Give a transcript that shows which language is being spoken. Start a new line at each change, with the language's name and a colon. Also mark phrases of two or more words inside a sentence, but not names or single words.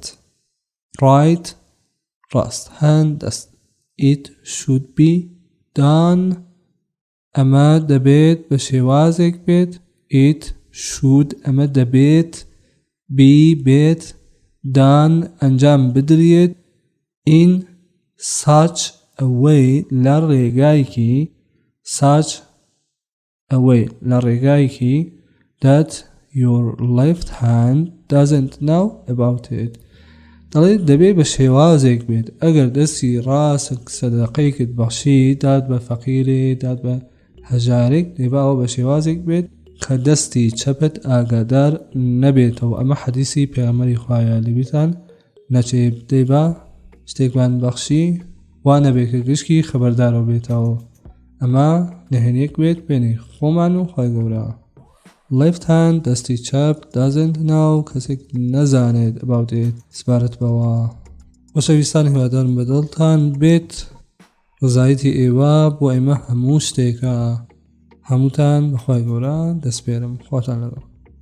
English: right ڕاست hand دەست. it should be done
Central Kurdish: ئەمە دەبێت بە شێوازێک بێت.
English: it should
Central Kurdish: ئەمە دەبێت
English: be بێت done
Central Kurdish: ئەنجام بدرێت
English: in such a way
Central Kurdish: لە ڕێگایکی
English: such a way
Central Kurdish: لە ڕێگایکی
English: that your left hand doesn't know about it.
Central Kurdish: دەڵێت دەبێت بە شێوازێک بێت ئەگەر دەستی ڕاست سەدەقەیەکت بەخشی داد بە فەقیرێ داد بە هەژارێک دەبێت بە شێوازێک بێت کە دەستی چەپت ئاگادار نەبێتەوە. ئەمە حەدیسی پێغەمبەری خوایە لێبیتان نەچێ بدەی بە شتێکمان بەخشی وا نەبێ کە گشکی خەبەردارەوە بێتەوە. ئەمە نهێنیەک بێت بینی خۆمان و خۆی گەورە.
English: left hand
Central Kurdish: دەستی چەپ
English: doesn't know
Central Kurdish: کەسێک نەزانێت
English: about it
Central Kurdish: سپارەت بەوە. خۆشەویستان هیوادارم بەدڵتان بێت ڕزایەتی ئێوە بۆ ئێمە هەموو شتێکە. هەمووتان بەخوای گەورە دەسپێرم. خواتان لەگەڵ.